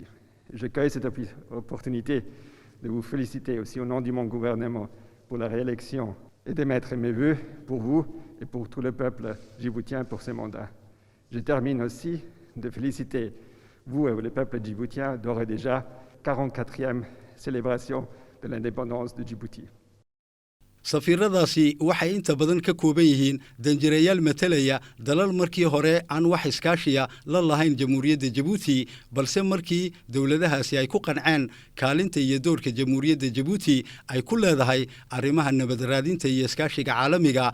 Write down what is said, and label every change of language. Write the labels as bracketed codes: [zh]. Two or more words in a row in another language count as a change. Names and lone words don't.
[fr] Je cueille cette opportunité de vous féliciter aussi au nom de mon gouvernement pour la réélection et d'émettre mes vœux pour vous et pour tout le peuple djiboutien pour ce mandat. Je termine aussi de féliciter vous et le peuple djiboutien d'ores et déjà 44e célébration de l'indépendance de Djibouti. [so] safiiradaasi waxay inta badan ka kooban yihiin danjirayaal matalaya dalal markii hore aan wax iskaashiya la lahayn jamhuuriyadda jabuuti balse markii dowladahaasi ay ku qanceen kaalinta iyo doorka jamhuuriyadda jabuuti ay ku leedahay arrimaha nabad raadinta iyo iskaashiga caalamiga